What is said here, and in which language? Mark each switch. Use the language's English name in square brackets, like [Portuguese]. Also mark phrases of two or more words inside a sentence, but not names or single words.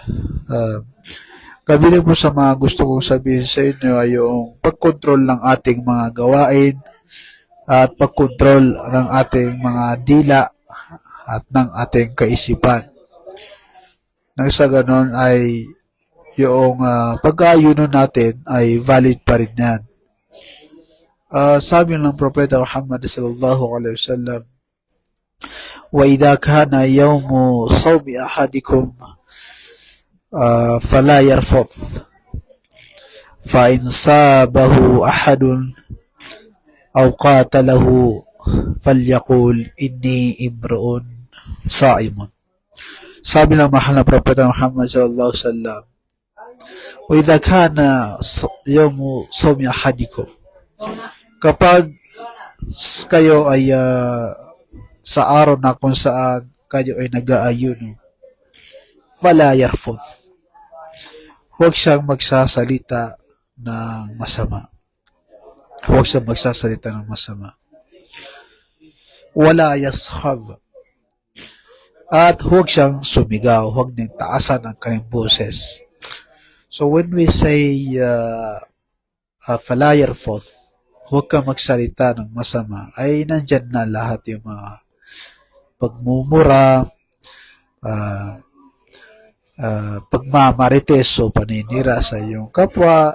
[Filipino] Kabili po sa mga gusto kong sabihin sa inyo ay yung pagkontrol ng ating mga gawain at pagkontrol ng ating mga dila at ng ating kaisipan. Nang sa ganon ay yung pag-aayuno natin ay valid pa rin yan. Sabi ng Propeta Muhammad [Arabic] صلى الله عليه وسلم, وَإِذَا كَانَ يَوْمُ صَوْمِ أَحَدِكُمْ فَلَا يَرْفُثْ فَإِنْ صَابَهُ أَحَدٌ أَوْ قَاتَلَهُ فَلْيَقُولْ إِنِّي امْرُؤٌ صَائِمٌ. [Filipino] Sabi ng mahal na Propeta Muhammad [Arabic] صلى الله عليه وسلم, وَإِذَا كَانَ يَوْمُ صَوْمِ أَحَدِكُمْ, [Filipino] kapag kayo ay sa araw na kung saan kayo ay nag-aayuno, [Arabic] فلا يرفث, [Filipino] huwag siyang magsasalita ng masama. Huwag siyang magsasalita ng masama. [Arabic] ولا يصخب, [Filipino] at huwag siyang sumigaw, huwag niyang taasan ang kanyang boses. [English] So when we say [Arabic] فلا يرفث, [Filipino] huwag kang magsalita ng masama, ay nandyan na lahat yung mga pagmumura, pagmamarites o paninira sa iyong kapwa.